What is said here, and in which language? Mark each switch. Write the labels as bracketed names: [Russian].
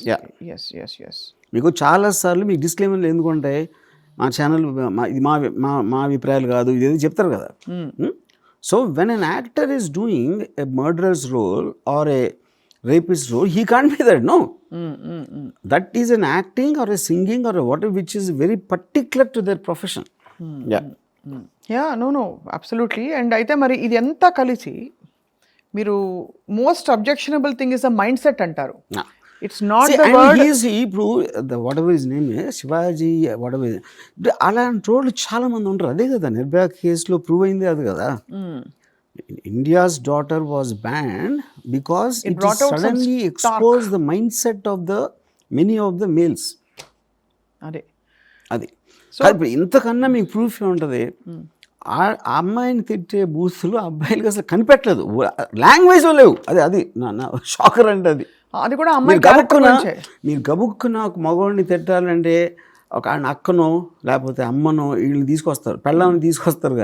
[English] Yeah. Yes. [Telugu] మీకు చాలాసార్లు మీకు డిస్క్లైమర్లు ఎందుకుంటే మా ఛానల్ ఇది మా అభిప్రాయాలు కాదు, ఇదేదో చెప్తారు కదా. [English] So when an actor is doing a murderer's role or a rapist role, he can't be that, no. That is an acting or a singing or a whatever which is very particular to their profession. No, absolutely. And [Telugu] అయితే మరి ఇది ఎంత కలిసి మీరు [English] most objectionable thing is the mindset [Telugu] అంటారు. [English] It's not the word. [Telugu] ఇప్పుడు [English] whatever his name is, [Telugu] Shivaji whatever, అలాంటి రోడ్లు చాలా మంది ఉంటారు. అదే కదా నిర్భయ కేసులో ప్రూవ్ అయింది, అది కదా. [English] India's daughter was banned because it suddenly exposed the mindset of the many of the males. [Telugu] అది ఇప్పుడు ఇంతకన్నా మీకు ప్రూఫ్ ఉంటుంది. ఆ అమ్మాయిని తిట్టే బూతులు అబ్బాయిలకి అసలు కనిపెట్టలేదు, లాంగ్వేజ్ లేవు. అది నా షాకర్ అంటే అది కూడా అమ్మాయి మీరు గబుక్కున ఒక మగవాడిని తిట్టాలంటే ఒక అక్కనో లేకపోతే అమ్మనో వీళ్ళని తీసుకొస్తారు, పెళ్ళామని తీసుకొస్తారు.